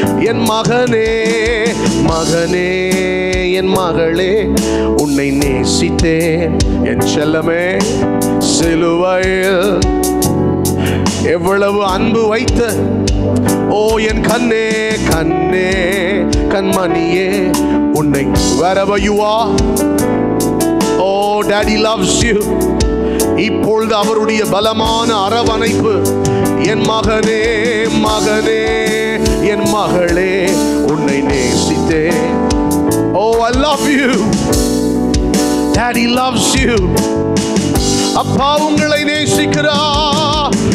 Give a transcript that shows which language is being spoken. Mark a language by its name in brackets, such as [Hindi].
[Tamil] என் மகனே மகனே என் மகளே உன்னை நேசித்தே. என் செல்லமே சிலுவையில் எவ்வளவு அன்பு வைத்த, ஓ என் கண்ணே கண்ணே கண்மணியே உன்னை. [English] wherever you are, oh daddy loves you. [Tamil] இப்பொழுது அவருடைய பலமான அரவணைப்பு. என் மகனே மகனே என் மகளே உன்னை நேசித்தே. [English] Oh I love you. Daddy loves you. [Tamil] அப்பா உங்களை நேசிக்கிறார்.